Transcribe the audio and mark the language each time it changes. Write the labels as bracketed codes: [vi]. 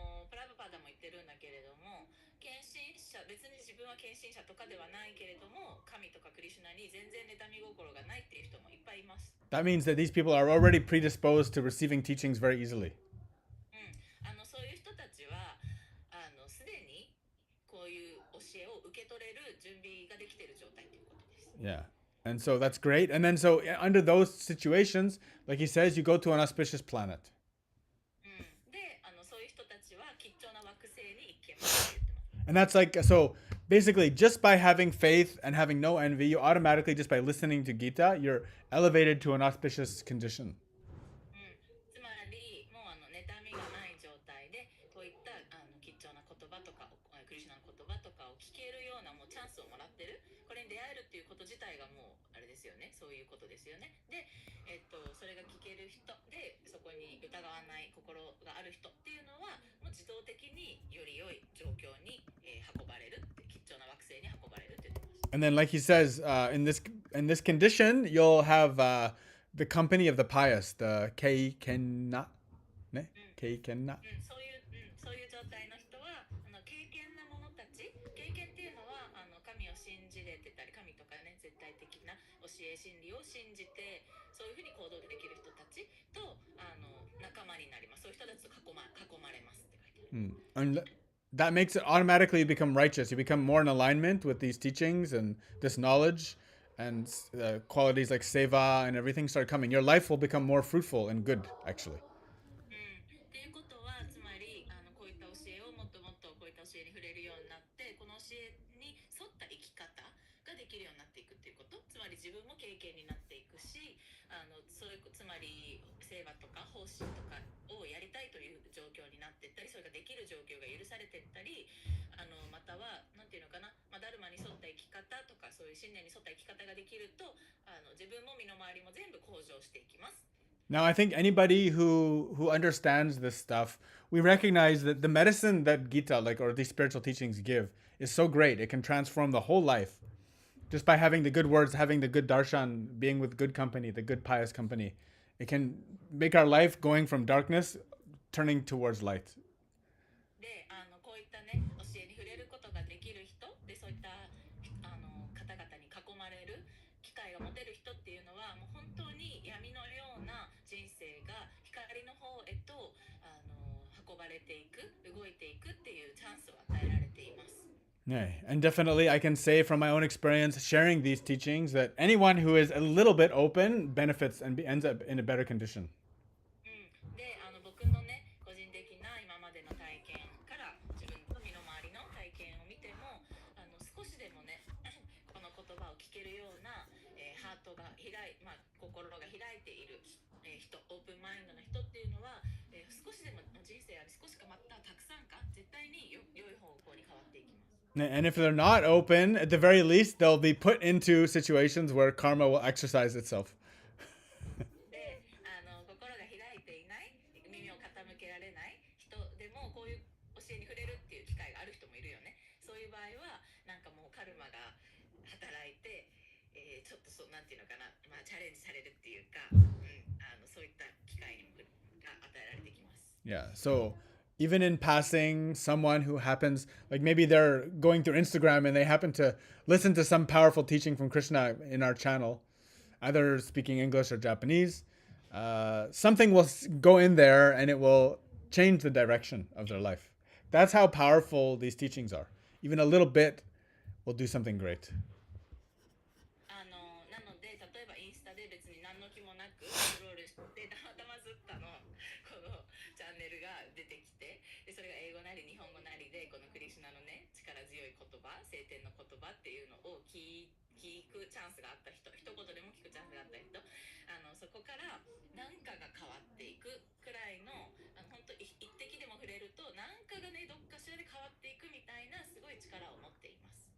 [ja] プラブパダも言ってるんだけれども、献身者、別に自分は献身者とかではないけれども、神とかクリシュナに全然妬み心がないっていう人もいっぱいいます。 [en] That means that these people are already predisposed to receiving teachings very easily. [ja] そういう人たちはすでにこういう教えを受け取れる準備ができている状態ということです。 [en] Yeah. And so that's great. And then so under those situations, like he says, you go to an auspicious planet. [ja] で、そういう人たちは吉祥な惑星に行けますって言ってます。 [en] And that's like, so basically just by having faith and having no envy, you automatically, just by listening to Gita, you're elevated to an auspicious condition. [ja] つまりもう妬みがない状態でこういった吉祥な言葉とかクリシュナの言葉とかを聞けるようなもうチャンスをもらってる。これに出会えるっていうこと自体がもうあれですよね。そういうことですよね。で、それが聞ける人でそこに疑わない心がある人っていうのはもう自動的により良い状況に、運ばれるって吉祥な惑星に運ばれるって言ってます。 [en] And then like he says, in this condition, you'll have the company of the pious, the [ja] keikenna, ne? Keikenna. そういう状態の人は敬虔な者たち、敬虔っていうのは神を信じれてたり、神とかね、絶対的な教え真理を信じてそういうふうに行動できる人たちと仲間になります。そういう人たちと囲まれますって書いてある。 [en] And that makes it automatically become righteous. You become more in alignment with these teachings and this knowledge, and qualities like seva and everything start coming. Your life will become more fruitful and good, actually. [ja] っていうことはつまりこういった教教えに触れるようになって、この教えに沿った生き方ができるようになっていくっていうこと、つまり自分も経験になっていくし、それつまり聖話とか奉仕とかをやりたいという状況になっていったり、それができる状況が許されていったり、またはなんていうのかな、ダルマに沿った生き方とかそういう信念に沿った生き方ができると、自分も身の回りも全部向上していきます。 [en] Now, I think anybody who understands this stuff, we recognize that the medicine that Gita, like, or these spiritual teachings give, is so great. It can transform the whole life just by having the good words, having the good darshan, being with good company, the good pious company. It can make our life going from darkness turning towards light. [ja] で、こういったね、教えに触れることができる人で、そういった方々に囲まれる機会が持てる人っていうのは、もう本当に闇のような人生が光の方へと運ばれていく、動いていくっていうチャンスを与えられています。 [en] Yeah, and definitely I can say from my own experience sharing these teachings that anyone who is a little bit open benefits and ends up in a better condition. [ja] で、僕のね、個人的な今までの体験から自分と身の回りの体験を見ても、少しでもね、この言葉を聞けるような、ハートが心が開いている、人、オープンマインドな人っていうのは、少しでも人生あり、少しかまたたくさんか、絶対に良い方向に変わっていきます。 [en] And if they're not open, at the very least, they'll be put into situations where karma will exercise itself. [ja] で、心が開いていない、耳を傾けられない人でも、こういう教えに触れるっていう機会がある人もいるよね。そういう場合は、なんかもうカルマが働いて、ちょっとなんていうのかな、チャレンジされるっていうか、そういった機会が与えられてきます。 [en] Yeah, so even in passing, someone who happens, like maybe they're going through Instagram and they happen to listen to some powerful teaching from Krishna in our channel, either speaking English or Japanese, something will go in there and it will change the direction of their life. That's how powerful these teachings are. Even a little bit will do something great. [ja] なので、例えばインスタで別に何の気もなくスクロールして、たまたまずったのこのチャンネルが出てきて、でそれが英語なり日本語なりで、このクリシュナのね、力強い言葉、聖典の言葉っていうのを聞くチャンスがあった人、一言でも聞くチャンスがあった人、そこから何かが変わっていくくらいの、本当一滴でも触れると、何かがね、どっかしらで変わっていくみたいな、すごい力を持っています。